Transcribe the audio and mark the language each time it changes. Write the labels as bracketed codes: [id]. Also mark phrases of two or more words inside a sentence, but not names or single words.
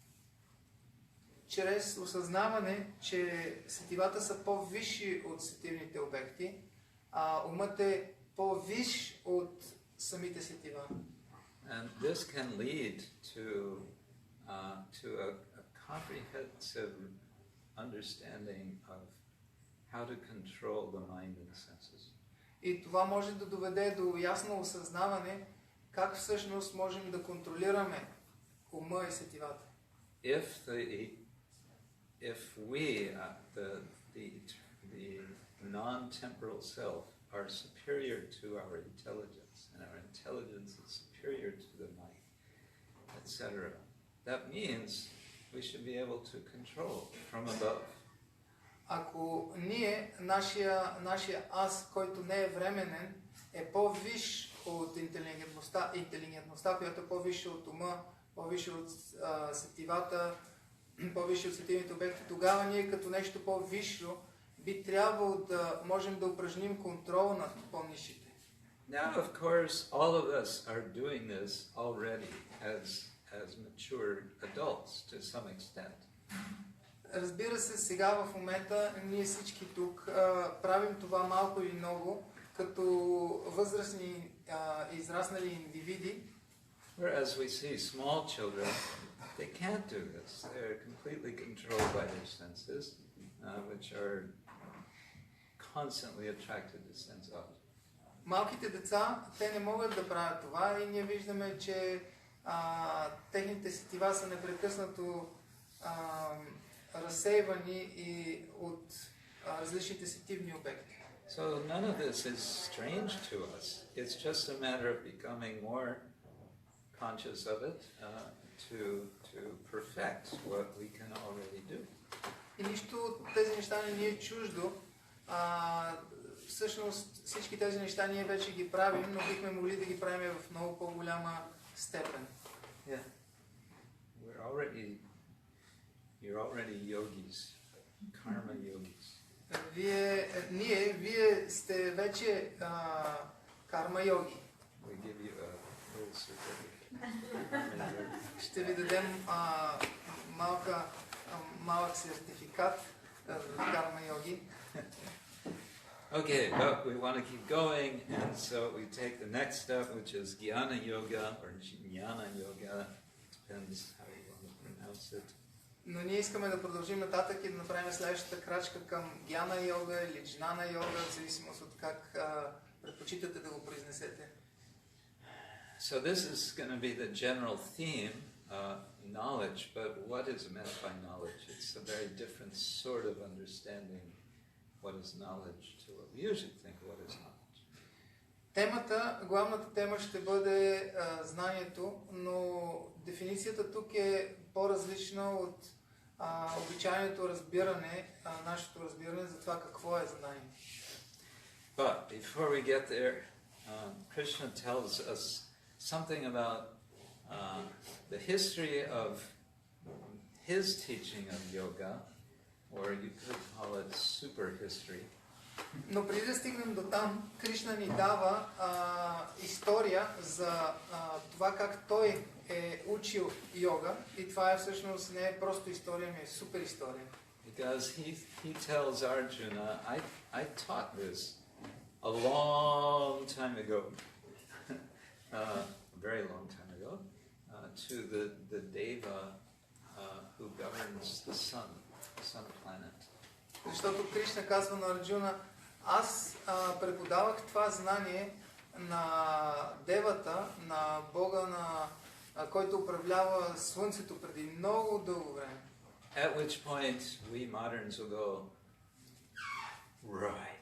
[bg] Чрез осъзнаване, че сетивата са по-висши от сетивните обекти, а умът е по-висш от самите сетива. [en] And this can lead to a comprehensive understanding of how to control the mind and senses. [bg] И това може да доведе до ясно осъзнаване как всъщност можем да контролираме ума и сетивата. [en] If we, the non-temporal self, are superior to our intelligence, and our intelligence is superior to the mind, etc., that means we should be able to control from above. [bg] Ако ние, нашия аз, който не е временен, е по-висш от интелигентността, която е по-висша от ума, по-висша от сетивата, по-висша от сетивните обекти, тогава ние като нещо по-висше би трябвало да можем да упражним контрол над по-нисшите. [en] Now, of course, all of us are doing this already as mature adults to some extent. [bg] Разбира се, сега в момента ние всички тук правим това малко или много, като възрастни израснали индивиди. [en] Whereas we see small children, they can't do this. They're completely controlled by their senses, which are constantly attracted to sense objects. [bg] малките деца, те не могат да правят това и ние виждаме, че техните сетива са непрекъснато разсейвани и от различните сетивни обекти. [en] So none of this is strange to us. It's just a matter of becoming more conscious of it to perfect what we can already do. [bg] И нищо от тези неща не ни е чуждо. Всъщност всички тези неща ние вече ги правим, но бихме могли да ги правим в много по-голяма степен. [en] Yeah. You're already yogis, karma yogis. [bg] Вие сте вече карма йоги. [en] We give you a little certificate. [bg] Ще ви дадем малък сертификат карма йоги. [en] Okay, but we want to keep going, and so we take the next step, which is Jnana Yoga, or Jnana Yoga, depends how you want to pronounce it. [bg] Но ние искаме да продължим нататък и да направим следващата крачка към Гьяна йога или Джнана йога, в зависимост от как предпочитате да го произнесете. [en] So this is going to be the general theme, knowledge, but what is meant by knowledge? It's a very different sort of understanding what is knowledge to what we usually think what is knowledge. [bg] Главната тема ще бъде знанието, но дефиницията тук е по-различна от обичайното разбиране, нашето разбиране за това какво е знание. [en] But before we get there, Krishna tells us something about the history of his teaching of yoga, or you could call it super history. [bg] Но преди да стигнем до там, Кришна ни дава история за това как той е учил йога и това е всъщност не е просто история, но е супер история. [en] Because he tells Arjuna, I taught this a long time ago, a very long time ago, to the Deva who governs the sun planet. [bg] Защото Кришна казва на Арджуна, аз преподавах това знание на Девата, на Бога, който управлява Слънцето преди много дълго време. [en] At which point we moderns will go, right.